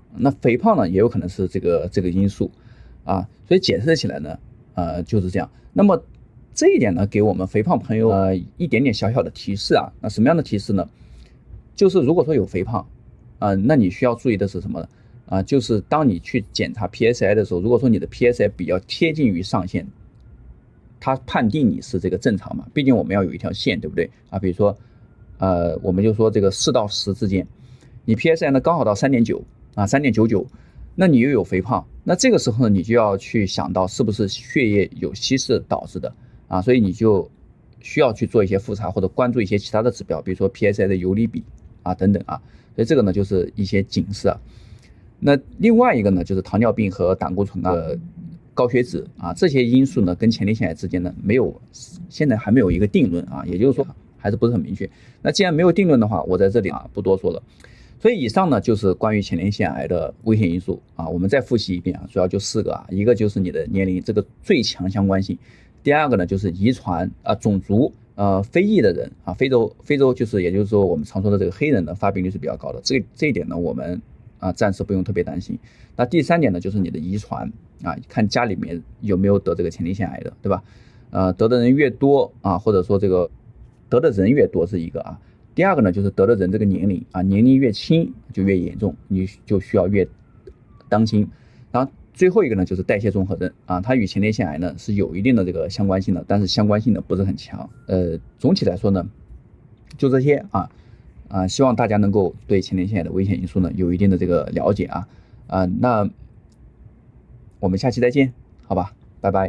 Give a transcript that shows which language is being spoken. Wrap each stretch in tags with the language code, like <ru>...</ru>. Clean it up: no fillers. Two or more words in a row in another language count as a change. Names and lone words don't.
<zh>那肥胖呢也有可能是這個因素所以解釋起來呢就是這樣。那麼這一點呢，給我們肥胖朋友一點點小小的提示啊。那什麼樣的提示呢？就是如果說有肥胖那你需要注意的是什么呢？就是當你去檢查 PSI 的時候，如果說你的 PSI 比較貼近於上限，它判定你是這個正常嘛，畢竟我們要有一條線，對不對啊？比如說我們就說這個4到10之間，你 PSI 呢剛好到3.9 3.99，那你又有肥胖，那這個時候呢，你就要去想到是不是血液有稀释導致的所以你就需要去做一些複查或者關注一些其他的指標，比如說 PSI 的游離比等等所以這個呢就是一些警示那另外一個呢就是糖尿病和膽固醇高血脂這些因素呢跟前列腺癌之間呢现在還沒有一個定論也就是說還是不是很明確。那既然沒有定論的話，我在這裡不多說了。所以以上呢就是關於前列腺癌的危險因素我們再複習一遍主要就4個一個就是你的年齡，這個最強相關性。第二個呢就是遺傳種族非裔的人非洲就是也就是說我們常說的這個黑人的發病率是比較高的，這一點呢我們暫時不用特別擔心。那第3點呢就是你的遺傳看家裡面有沒有得這個前列腺癌的，对吧？得的人越多或者说这個得的人越多是一个第二個呢就是得的人這個年齡年齡越輕就越嚴重，你就需要越當心。然後最後一個呢就是代謝綜合症它與前列腺癌呢是有一定的這個相關性的，但是相關性呢不是很強。總體來說呢就這些希望大家能夠對前列腺癌的危險因素呢有一定的這個了解那我們下期再見，好吧，拜拜。</zh>